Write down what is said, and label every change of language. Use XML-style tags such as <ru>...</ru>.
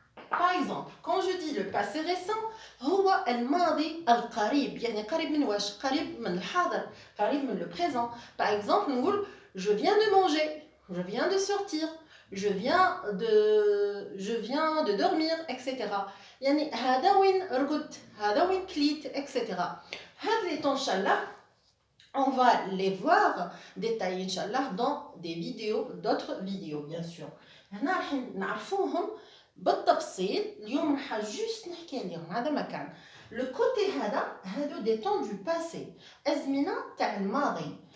<fr>Par exemple, quand je dis le passé récent,</fr> <ar>هو الماضي القريب، يعني قريب من واش؟ قريب من الحاضر، قريب من le présent.</ar> <fr>Par exemple, نقول je viens de manger, je viens de sortir, je viens de dormir, etc.</fr> <ar>يعني هذا وين رقدت، هذا وين كليت، etc.</ar> <fr>هاد les temps inchallah, on va les voir détaillés inchallah dans des vidéos, d'autres vidéos bien sûr.</fr> <ar>هنا راح نعرفوهم بالتفصيل. اليوم راح جوست نحكي عليهم. هذا مكان لو كوتي هادو دي طون دو باسي، ازمنه تاع الماضي.</ar>